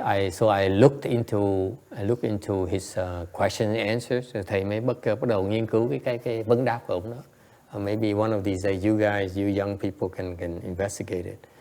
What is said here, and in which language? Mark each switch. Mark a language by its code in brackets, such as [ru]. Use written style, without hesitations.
[en] So I looked into his question and answers. [vi] Thầy mới bắt đầu nghiên cứu cái vấn đáp của ông đó. [en] Maybe one of these days, you guys, you young people can investigate it.